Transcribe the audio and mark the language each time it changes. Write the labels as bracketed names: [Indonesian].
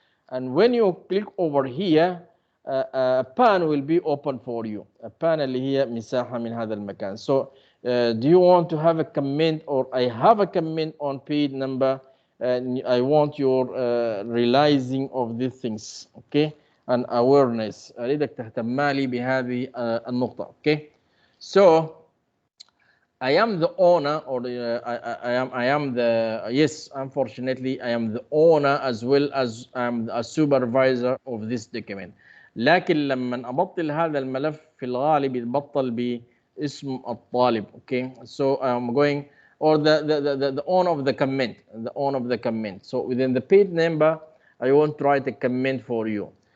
[English] And when you click over here, a pan will be open for you. [Arabic] A pan اللي هي مساحة من هذا المكان. [English] So do you want to have a comment, or I have a comment on page number, and I want your realizing of these things, okay, and awareness. [Arabic] أريدك تهتم لي بهذه النقطة. [English] Okay, so I am the owner, or I am the, yes, unfortunately I am the owner as well as I'm a supervisor of this document. [Arabic] لكن لما أبطل هذا الملف في الغالب يتبطل باسم الطالب. [English] Okay, so I'm going, or the owner of the comment, the owner of the comment. So within the page number, I want to write a comment for you.